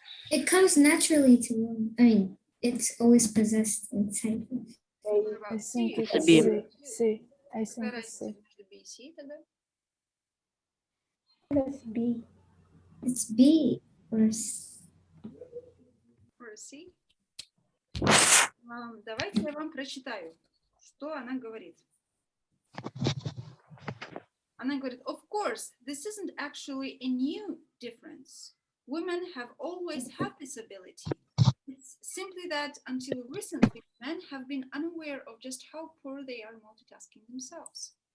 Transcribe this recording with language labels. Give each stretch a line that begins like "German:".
English: It comes naturally to women. I mean, it's always possessed inside. I think it's B. C. I think it's C.
Russian: Между B и C тогда.
English: That's B. It's B or C. Or C.
Russian: Давайте я вам прочитаю, что она говорит. Она говорит,
English: of course, this isn't actually a new difference. Women have always had this ability. It's simply that until recently, men have been unaware of just how poor they are multitasking themselves.